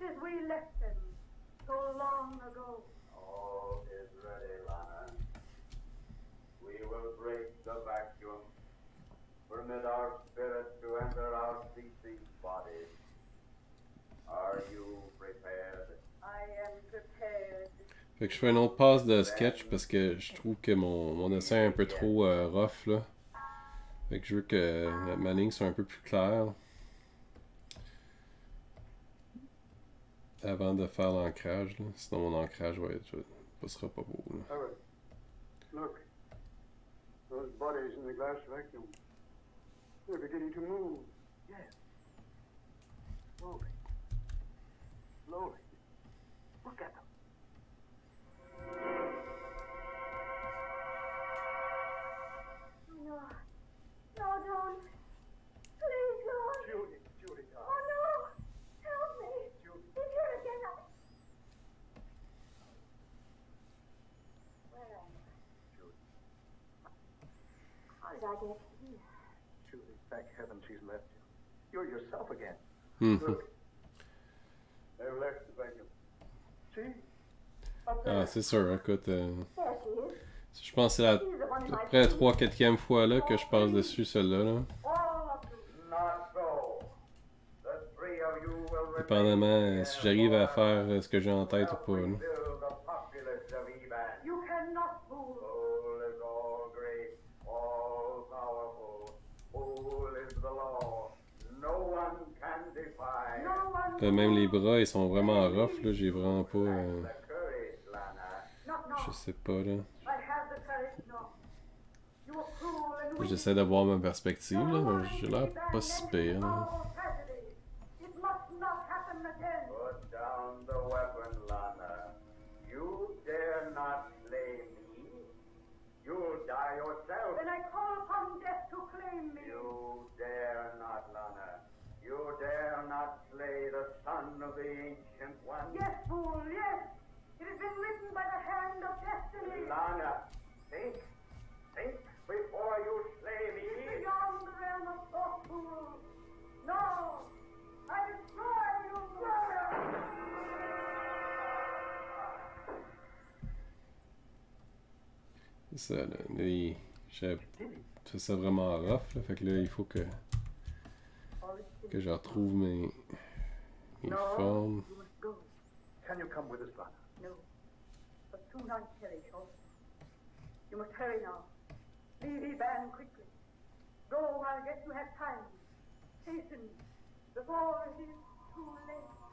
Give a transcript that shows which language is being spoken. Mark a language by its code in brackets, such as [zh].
[en] as we left them so long ago. All is ready, Lana. We will break the vacuum. Permit our spirit to enter our ceasing bodies. Are you prepared? I am prepared. [fr] Fait que je fais une autre passe de sketch parce que je trouve que mon dessin est un peu trop rough là. Fait que je veux que ma ligne soit un peu plus claire. Avant de faire l'ancrage, là. Sinon mon ancrage sera pas beau. Là. [en] Howard, look. Those bodies in the glass vacuum. They're beginning to move. Yes. Slowly. Slowly. Look at them. No. No, don't. Please, Lord. Judy, Oh, no. Help me. Judy. He's here again. Where am I? Judy. How did I get here? Judy, thank heaven she's left you. You're yourself again. Look. They've left the vacuum. See? Up there. [fr] Ah, c'est sûr, écoute. [en] There she is. [fr] Je pense que c'est à peu près la 3/4e fois là que je passe dessus celle-là. Là. [en] Not so. The three of you will [fr] Dépendamment si j'arrive à faire ce que j'ai en tête ou pas. Là. [en] rebuild the populace of Eban. You cannot fool. Fool is all great, all powerful. Fool is the law. No one can defy. No one. [fr] Même les bras ils sont vraiment rough là, j'ai vraiment pas. [en] The courage, Lana. No. [fr] Je sais pas là. [en] I have the courage, no. You are cruel and weak. [fr] J'essaie de voir ma perspective là, mais j'ai l'air pas si pire. Là. [en] It must not happen again. Put down the weapon, Lana. You dare not slay me. You'll die yourself. Then I call upon death to claim me. You dare not, Lana. You dare not slay the son of the Ancient One. Yes, fool, yes. It has been written by the hand of destiny. Lana, think before you slay me. Beyond the realm of thought, fool. No, I destroy you. [fr] C'est ça, là. Je fais ça vraiment rough, là. Fait que là, il faut que je retrouve mes formes. [en] You must go. Can you come with us, Lana? No, but soon I'll perish also. You must hurry now. Leave Eban quickly. Go while yet you have time. Hasten before it is too late.